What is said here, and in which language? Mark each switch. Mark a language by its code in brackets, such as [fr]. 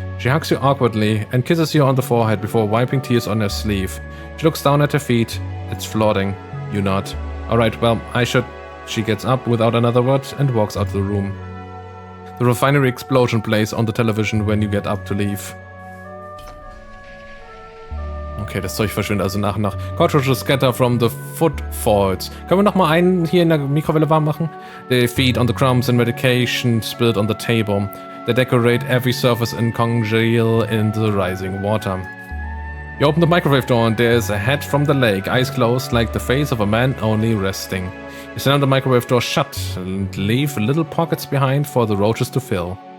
[en] She hugs you awkwardly and kisses you on the forehead before wiping tears on her sleeve. She looks down at her feet. It's floating. You nod. Alright, well, I should... She gets up without another word and walks out the room. The refinery explosion plays on the television when you get up to leave. [de] Okay, das Zeug verschwindet also nach und nach. [en] Cartridges scatter from the foot [de] Folgt. Können wir noch mal einen hier in der Mikrowelle warm machen? [en] They feed on the crumbs and medication spilled on the table. They decorate every surface and congeal in the rising water. You open the microwave door and there is a head from the lake, eyes closed like the face of a man only resting. You slam the microwave door shut and leave little pockets behind for the roaches to fill.